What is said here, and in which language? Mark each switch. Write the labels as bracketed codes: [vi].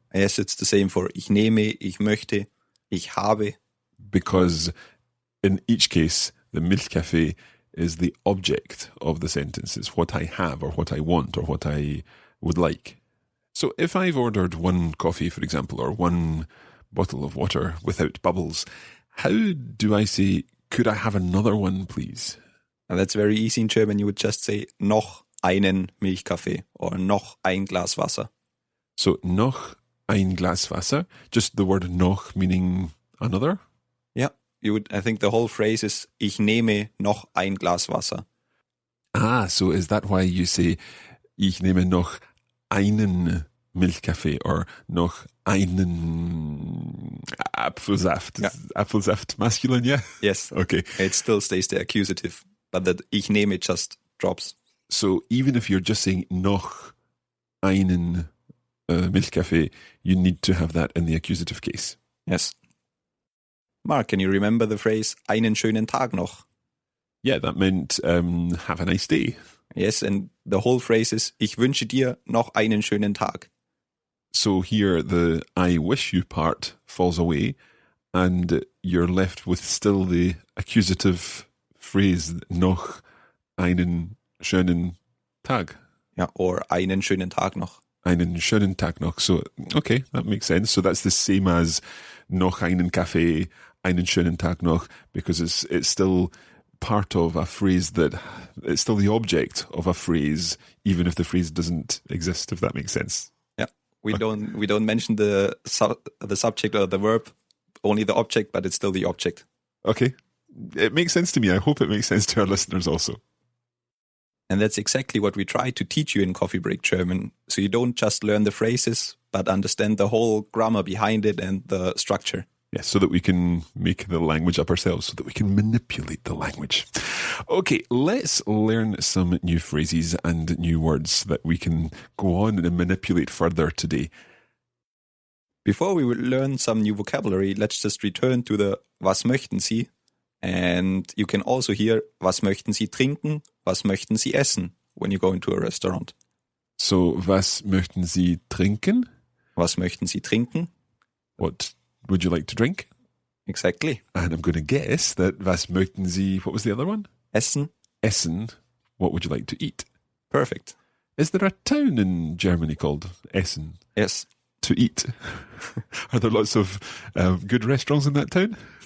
[en] Yes, it's the same for [de] ich nehme, ich möchte, ich habe. [en] Because in each case, the Milchkaffee is the object of the sentence. It's what I have or what I want or what I would like. So if I've ordered one coffee, for example, or one bottle of water without bubbles, how do I say, could I have another one, please? And that's very easy in German. You would just say [de] noch einen Milchkaffee [en] or [de] noch ein Glas Wasser. [en] So [de] noch ein Glas Wasser, [en] just the word noch meaning another? Yeah, you would. I think the whole phrase is [de] ich nehme noch ein Glas Wasser. [en] Ah, so is that why you say [de] ich nehme noch einen Milchkaffee [en] or [de] noch einen Apfelsaft? [en] Yeah. Apfelsaft masculine, yeah? Yes. Okay. It still stays the accusative, but that ich nehme just drops. So even if you're just saying [de] noch einen Milchkaffee, [en] you need to have that in the accusative case. Yes. Mark, can you remember the phrase [de] einen schönen Tag noch? [en] Yeah, that meant have a nice day. Yes, and the whole phrase is [de] ich wünsche dir noch einen schönen Tag. [en] So here the I wish you part falls away and you're left with still the accusative phrase [de] noch einen schönen Tag. [en] Yeah, or [de] einen schönen Tag noch. Einen schönen Tag noch. [en] So, okay, that makes sense. So that's the same as [de] noch einen Kaffee, einen schönen Tag noch, [en] because it's still part of a phrase that it's still the object of a phrase, even if the phrase doesn't exist, if that makes sense. Yeah, we don't mention the subject or the verb, only the object, but it's still the object. Okay, it makes sense to me. I hope it makes sense to our listeners also. And that's exactly what we try to teach you in Coffee Break German. So you don't just learn the phrases, but understand the whole grammar behind it and the structure. Yes, so that we can make the language up ourselves, so that we can manipulate the language. Okay, let's learn some new phrases and new words that we can go on and manipulate further today. Before we will learn some new vocabulary, let's just return to the [de] was möchten Sie? [en] And you can also hear [de] was möchten Sie trinken? Was möchten Sie essen? [en] When you go into a restaurant. [de] So, was möchten Sie trinken? Was möchten Sie trinken? [en] What would you like to drink? Exactly. And I'm going to guess that [de] was möchten Sie, [en] what was the other one? [de] Essen. [en] Essen, what would you like to eat? Perfect. Is there a town in Germany called Essen? Yes. To eat? Are there lots of good restaurants in that town?